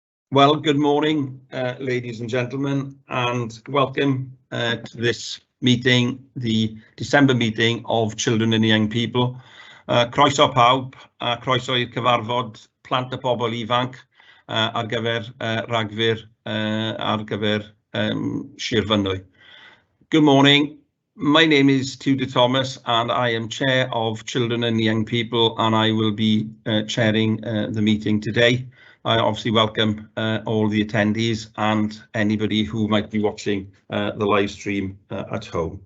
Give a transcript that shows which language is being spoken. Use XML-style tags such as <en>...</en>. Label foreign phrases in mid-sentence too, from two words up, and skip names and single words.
<en>Well, good morning, ladies and gentlemen, and welcome to this meeting, the December meeting of Children and Young People.</en> <cy>Croeso pawb, croeso i'r cyfarfod plant a pobl ifanc ar gyfer rhagfyr ar gyfer Sir Fynwy.</cy> <en>Good morning. My name is Tudor Thomas and I am Chair of Children and Young People, and I will be chairing the meeting today. I obviously welcome all the attendees and anybody who might be watching the live stream at home.</en>